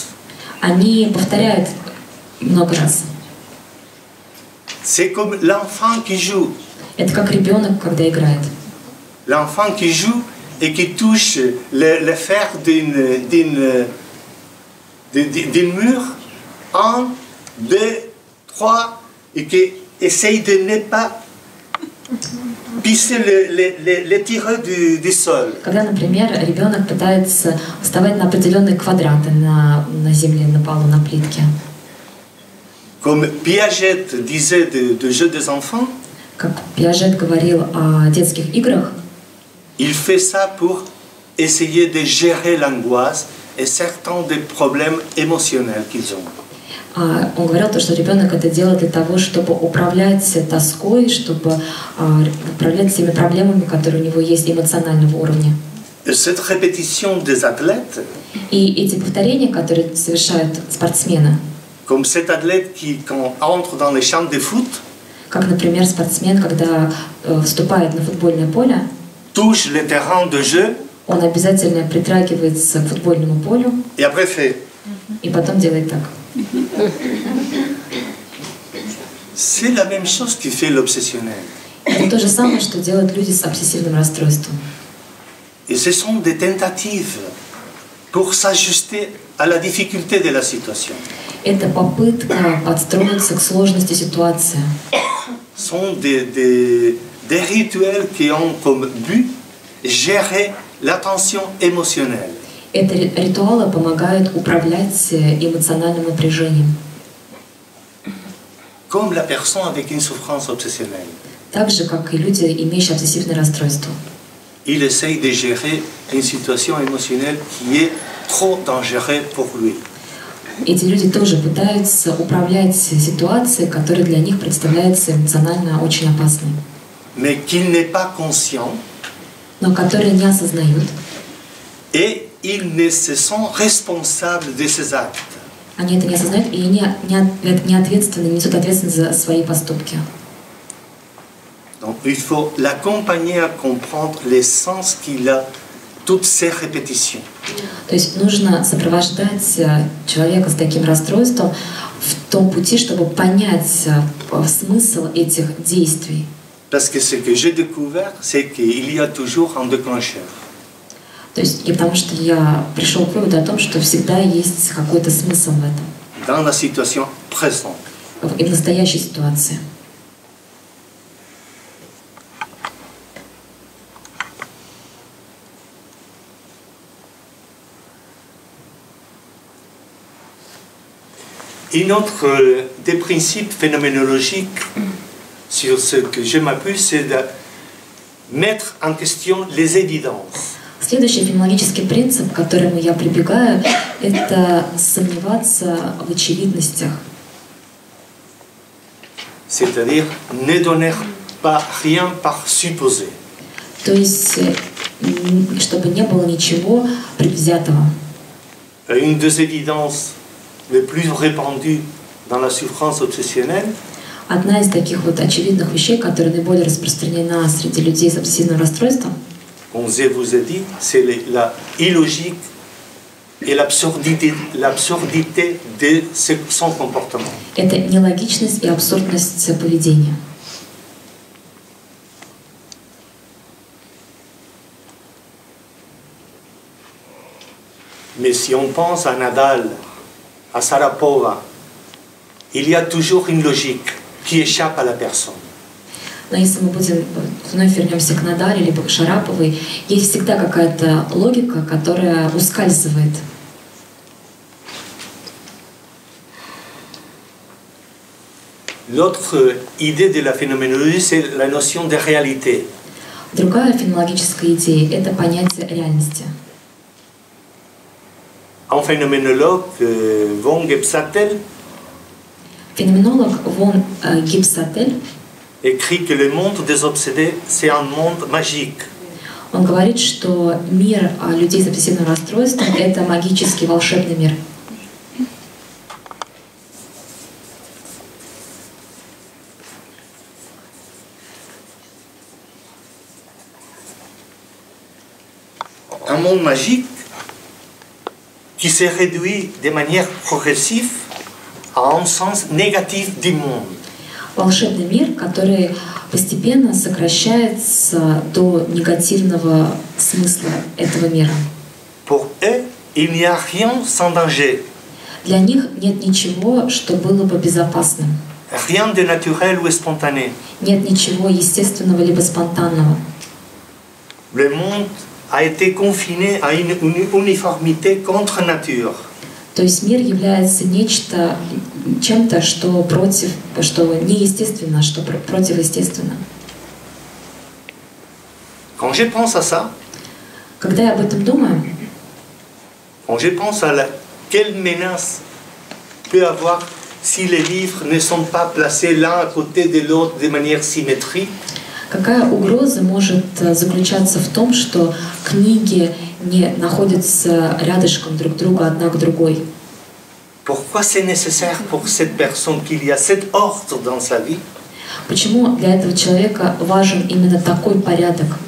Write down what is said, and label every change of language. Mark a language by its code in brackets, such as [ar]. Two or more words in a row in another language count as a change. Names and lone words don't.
[ru] Они повторяют много раз. [fr] C'est comme l'enfant qui joue. [ru] Это как ребенок, когда играет. [fr] L'enfant qui joue et qui touche le fer d'un mur, 1, 2, 3, et qui essaye de ne pas pisser les tireux du sol. [ru] Когда, например, ребенок пытается вставать на определенные квадраты на земле, на полу, на плитке. [fr] Comme Piaget disait de jeux des enfants, [ru] Как Пиажет говорил о детских играх, [fr] il fait ça pour essayer de gérer l'angoisse et certains des problèmes émotionnels qu'ils ont. [ru] он говорил, что ребенок это делает для того, чтобы управлять тоской, чтобы управлять теми проблемами, которые у него есть эмоционального уровня. [fr] Et cette répétition des athlètes, [ru] И эти повторения, которые совершают спортсмены, [fr] comme cet athlète qui, quand entre dans les champs de foot, [ru] как, например, спортсмен, когда вступает на футбольное поле, [fr] touche le terrain de jeu [ru] он обязательно притрагивается к футбольному полю [fr] et après fait. [ru] и потом делает так. [fr] C'est la même chose qui fait l'obsessionnel. [ru] Это то же самое, что делают люди с обсессивным расстройством. [fr] Et ce sont des tentatives pour s'ajuster à la difficulté de la situation. [ru] Это попытка подстроиться к сложности ситуации. [fr] Ce sont des rituels qui ont comme but gérer la tension émotionnelle. [ru] Это ритуалы помогают управлять эмоциональным напряжением. [fr] Comme la personne avec une souffrance obsessionnelle. [ru] Так же, как и люди, имеющие обсессивное расстройство. [fr] Il essaye de gérer une situation émotionnelle qui est trop dangereuse pour lui. [ru] Эти люди тоже пытаются управлять ситуацией, которая для них представляется эмоционально очень опасной, [fr] Mais qu'il n'est pas conscient [ru] но которые не осознают. [fr] et ils ne se sont responsables de ses actes. [ru] Они это не осознают и не ответственны, не несут ответственность за свои поступки. [fr] Donc il faut l'accompagner à comprendre le sens qu'il a toutes ces répétitions. [ru] То есть нужно сопровождать человека с таким расстройством в том пути, чтобы понять смысл этих действий. [fr] Parce que ce que j'ai découvert, c'est qu'il y a toujours un déclencheur. [ru] То есть, и потому что я пришел к выводу о том, что всегда есть какой-то смысл в этом. [fr] Dans la situation présente. [ru] И в настоящей ситуации. [fr] Un autre des principes phénoménologiques sur ce que je m'appuie, c'est de mettre en question les évidences. [ru] Следующий феноменологический принцип, к которому я прибегаю, это сомневаться в очевидностях. [fr] C'est-à-dire ne donner pas rien par supposé. [ru] То есть, чтобы не было ничего предвзятого. [fr] Une des évidences les plus répandues dans la souffrance obsessionnelle, [ru] Одна из таких вот очевидных вещей, которая наиболее распространена среди людей с обсессивным расстройством, [fr] comme je vous ai dit, c'est la illogique et l'absurdité de son comportement. [ru] это нелогичность и абсурдность поведения. [fr] Mais si on pense à Nadal, à Sarapova, il y a toujours une logique qui échappe à la personne. [ru] Но если мы будем вновь вернемся к Надале либо к Шараповой, есть всегда какая-то логика, которая ускальзывает. [fr] L'autre idée de la phénoménologie, c'est la notion de réalité. [ru] Другая феноменологическая идея — это понятие реальности. [fr] Un phénoménologue, von Gebsattel, [ru] Феноменолог Вон Гибсатель, [fr] écrit que le monde des obsédés, c'est un monde magique. [ru] он говорит, что мир людей с обсессивным расстройством — это магический волшебный мир. [fr] Un monde magique qui se réduit de manière progressive à un sens négatif du monde. [ru] Волшебный мир, который постепенно сокращается до негативного смысла этого мира. [fr] Pour eux, il n'y a rien sans danger, [ru] Для них нет ничего, что было бы безопасным. [fr] rien de naturel ou spontané. [ru] Нет ничего естественного либо спонтанного. [fr] Le monde a été confiné à une uniformité contre nature. [ru] То есть мир является чем-то, что неестественно, что противоестественно. [fr] Quand je pense à ça, [ru] Когда я об этом думаю, [fr] quand je pense à quelle menace peut avoir si les livres ne sont pas placés l'un à côté de l'autre de manière symétrique, [ru] какая угроза может заключаться в том, что книги не находятся рядышком друг друга, одна к другой? [fr] pourquoi c'est nécessaire pour cette personne qu'il y a cet ordre dans sa vie? [ru] Почему для этого человека важен именно такой порядок?